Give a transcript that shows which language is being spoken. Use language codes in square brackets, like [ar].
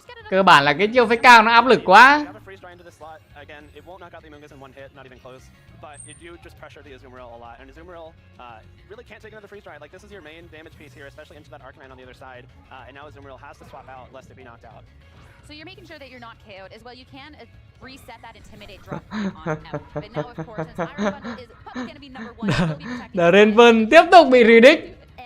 [vi] Cơ bản là cái chiêu phách cao nó áp lực quá. [en] Again, it won't knock out the Amoonguss in one hit, not even close, but it do just pressure the Azumarill a lot, and Azumarill really can't take another freeze dry. Like, this is your main damage piece here, especially into that Arcanine on the other side, and now Azumarill has to swap out lest it be knocked out. So you're making sure that you're not KO'd as well. You can reset that Intimidate drop on out. But now, of course, since Iron Bundle is probably going to be number 1, it will be protecting [vi] Draven tiếp tục bị Ridic.